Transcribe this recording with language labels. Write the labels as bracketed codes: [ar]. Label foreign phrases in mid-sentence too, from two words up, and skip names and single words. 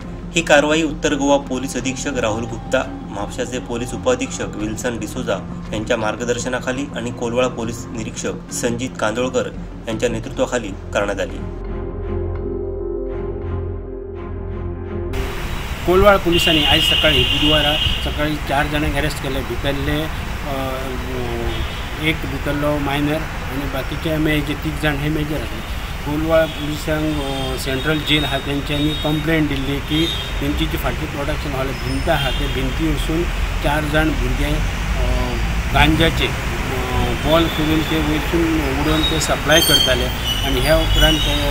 [mr] ही कारवाई उत्तर गोवा पोलीस अधीक्षक राहुल गुप्ता, म्हापशाचे पोलीस उपअधीक्षक विल्सन डिसोजा यांच्या मार्गदर्शनाखाली आणि कोलवाळ पोलीस निरीक्षक संजित कांदोळकर यांच्या नेतृत्वाखाली करण्यात आली। [kok] कोलवाळ पोलिसांनी आज सकाळी बुधवार सकाळी 4 जणांक अरेस्ट केले। भितरले एक भितरलो मायनर आणि बाकीचे मेजर 3 जण हे मेजर आसले। कोलवाळ पुलिसांक सेंट्रल जेल आहा त्यांच्यांनी कंप्लेंट दिल्ली की त्यांची जी फाटली प्रोडक्शन हॉल भिंत आहा ते भिंती वचून 4 जण भुरगे गांजाचे बॉल करून ते वचून उडोवन ते सप्लाय करताले आणि ह्या उपरांत